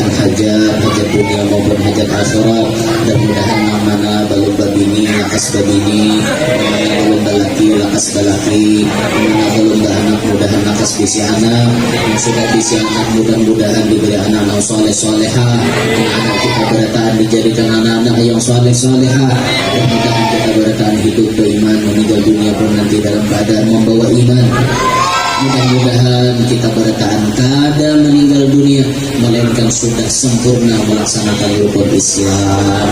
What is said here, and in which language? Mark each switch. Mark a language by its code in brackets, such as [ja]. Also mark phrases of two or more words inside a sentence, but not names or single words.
[bjn] hajat dunia maupun hajat akhirat, dan mudahan mana balum babini lakas babini, mana balum balaki lakas balaki, mana balum anak mudahan lakas bisi anak, yang sudah bisi anak mudah-mudahan diberi anak yang soleh soleha, [id] anak kita berataan dijadikan anak-anak yang soleh soleha, [bjn] dan mudahan kita berataan hidup beriman meninggal dunia pun nanti dalam keadaan membawa iman. [id] Mudah-mudahan kita bertahan kada meninggal dunia melainkan sudah sempurna melaksanakan rukun Islam.